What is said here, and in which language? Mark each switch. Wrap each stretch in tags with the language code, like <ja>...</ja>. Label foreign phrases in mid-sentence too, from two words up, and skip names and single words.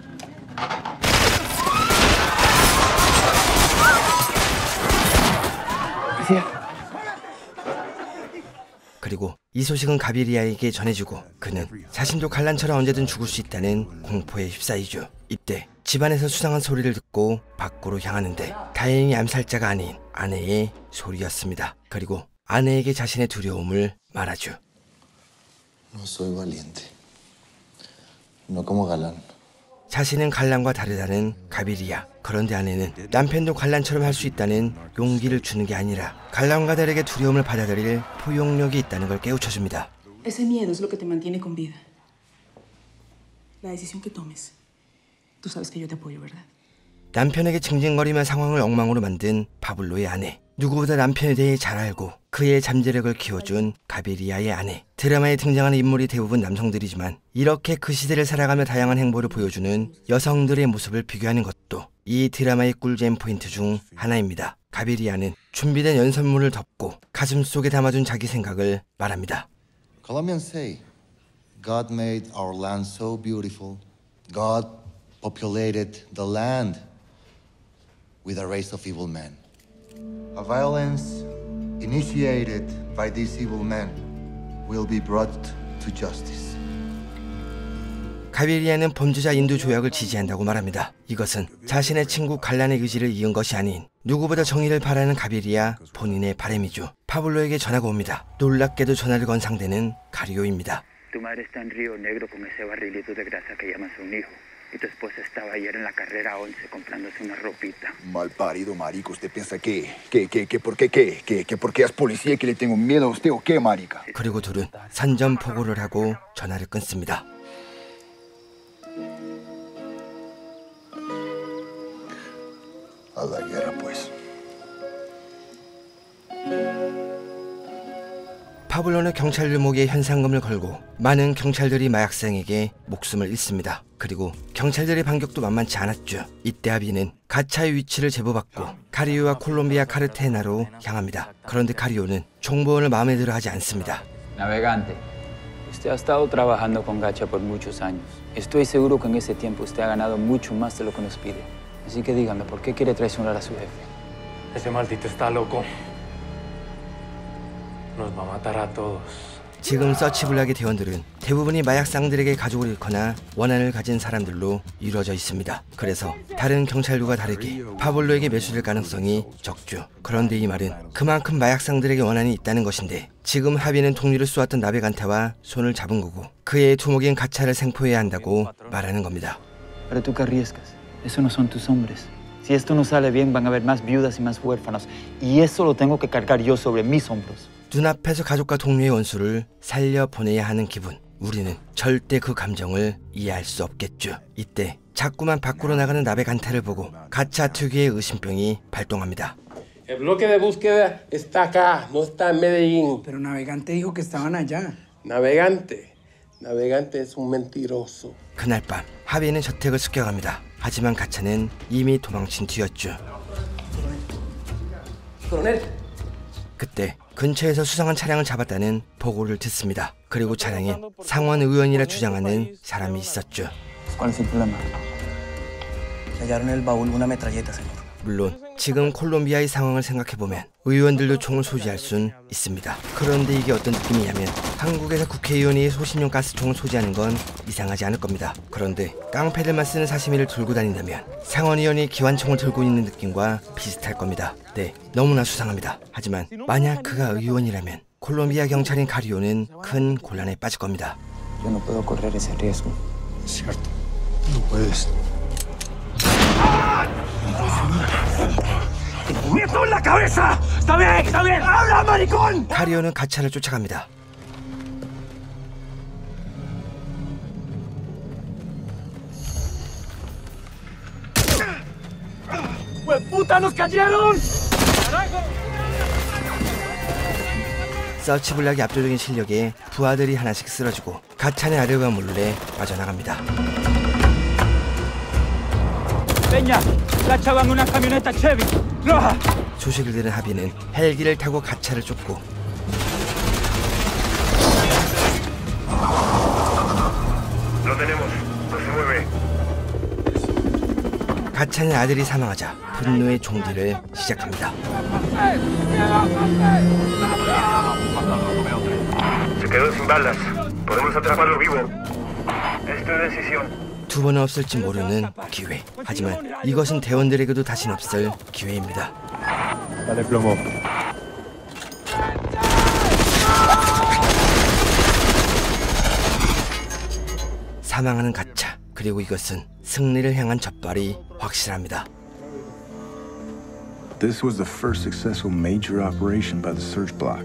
<ko>그리고 이 소식은 가비리아에게 전해주고 그는 자신도 갈란처럼 언제든 죽을 수 있다는 공포에 휩싸이죠. 이때 집안에서 수상한 소리를 듣고 밖으로 향하는데 다행히 암살자가 아닌 아내의 소리였습니다. 그리고 아내에게 자신의 두려움을 말하죠.</ko> <es>No soy valiente. No como Galán.</es> <ko>자신은 갈란과 다르다는 가비리아. 그런데 아내는 남편도 갈란처럼 할 수 있다는 용기를 주는 게 아니라 갈란과 다르게 두려움을 받아들일 포용력이 있다는 걸 깨우쳐줍니다.</ko> <es>Ese miedo es lo que te mantiene con vida. La decisión que tomes. Tú sabes que yo te apoyo, ¿verdad?</es> <ko>남편에게 징징거리며 상황을 엉망으로 만든 파블로의 아내. 누구보다 남편에 대해 잘 알고 그의 잠재력을 키워준 가비리아의 아내. 드라마에 등장하는 인물이 대부분 남성들이지만 이렇게 그 시대를 살아가며 다양한 행보를 보여주는 여성들의 모습을 비교하는 것도 이 드라마의 꿀잼 포인트 중 하나입니다. 가비리아는 준비된 연설문을 덮고 가슴속에 담아둔 자기 생각을 말합니다.</ko> <en>Colombians say, God made our land so beautiful. God populated the land with a race of evil men. A violence initiated by these evil men will be brought to justice.</en> <ko>가비리아는 범죄자 인도 조약을 지지한다고 말합니다. 이것은 자신의 친구 갈란의 의지를 이은 것이 아닌 누구보다 정의를 바라는 가비리아 본인의 바람이죠. 파블로에게 전화가 옵니다. 놀랍게도 전화를 건 상대는 가리오입니다.</ko> <es>Tu madre está en Río Negro con ese barrilito de grasa que llamas un hijo. Y tu esposa estaba ayer en la carrera 11 comprándose una ropita. Malparido, marico. ¿Usted piensa por qué es policía y que le tengo miedo a usted o qué, marica?</es> <ko>그리고 둘은 산전포고를 하고 전화를 끊습니다.</ko> <es>A la guerra, pues.</es> <ko>파블로는 경찰 들목에 현상금을 걸고 많은 경찰들이 마약상에게 목숨을 잃습니다. 그리고 경찰들의 반격도 만만치 않았죠. 이때 하비는 가차의 위치를 제보받고 카리오와 콜롬비아 카르테나로 향합니다. 그런데 카리오는 정보원을 마음에 들어 하지 않습니다.</ko> <es>Navegante, usted ha estado trabajando con Gacha por muchos años. Estoy seguro que en ese tiempo usted ha ganado mucho más de lo que nos pide. Así que dígame, ¿por qué quiere traicionar a su jefe? Ese maldito está loco. Nos va a matar a todos.</es> <ko>지금 서치블락의 대원들은 대부분이 마약상들에게 가족을 잃거나 원한을 가진 사람들로 이루어져 있습니다. 그래서 다른 경찰들과 다르게 파블로에게 매수될 가능성이 적죠. 그런데 이 말은 그만큼 마약상들에게 원한이 있다는 것인데 지금 하비는 동료를 쏘았던 나베간테와 손을 잡은 거고 그의 두목인 가차를 생포해야 한다고 말하는 겁니다.</ko> <es>Pero tú qué arriesgas? Eso no son tus hombres. Si esto no sale bien, van a haber más viudas y más huérfanos. Y eso lo tengo que cargar yo sobre mis hombros.</es> <ko>눈앞에서 가족과 동료의 원수를 살려보내야 하는 기분. 우리는 절대 그 감정을 이해할 수 없겠죠. 이때 자꾸만 밖으로 나가는 나베간테를 보고 가차 특유의 의심병이 발동합니다.</ko> <es>El bloque de búsqueda está acá, no está en Medellín. Pero Navegante dijo que estaban allá. Navegante es un mentiroso.</es> <ko>그날 밤 하비는 저택을 습격합니다. 하지만 가차는 이미 도망친 뒤였죠. 그때 근처에서 수상한 차량을 잡았다는 보고를 듣습니다. 그리고 차량엔 상원 의원이라 주장하는 사람이 있었죠.</ko> <es>¿Cuál es el problema? Hallaron en el baúl una metralleta, señor.</es> <ko>물론 지금 콜롬비아의 상황을 생각해보면 의원들도 총을 소지할 순 있습니다. 그런데 이게 어떤 느낌이냐면 한국에서 국회의원이 소신용 가스총을 소지하는 건 이상하지 않을 겁니다. 그런데 깡패들만 쓰는 사시미를 들고 다닌다면 상원의원이 기관총을 들고 있는 느낌과 비슷할 겁니다. 네, 너무나 수상합니다. 하지만 만약 그가 의원이라면 콜롬비아 경찰인 카리오는 큰 곤란에 빠질 겁니다.</ko> <es>Yo no puedo correr ese riesgo. Cierto. No puedes. ¡Nieto en la cabeza! ¡Está bien! ¡Habla, maricón!</es> <ko>카리오는 가차를 쫓아갑니다.</ko> <es>¡Puta, nos cayeron!</es> <ko>서치블락의 압도적인 실력에 부하들이 하나씩 쓰러지고 가차는 아래가 몰래 빠져나갑니다.</ko> <es>Peña, Gacha va en una camioneta Chevy roja.</es> <ko>소식을 들은 하비는 헬기를 타고 가차를 쫓고</ko> <es>Lo tenemos. No se mueve.</es> <ko>가차는 아들이 사망하자 분노의 종기를 시작합니다.</ko> <es>Se quedó sin balas. Podemos atraparlo vivo. Es tu decisión.</es> <ko>두 번은 없을지 모르는 기회. 하지만 이것은 대원들에게도 다신 없을 기회입니다.</ko> <es>Dale plomo.</es> <ko>사망하는 가차. 그리고 이것은 승리를 향한 첫발이 확실합니다.</ko> <en>This was the first successful major operation by the search block.</en>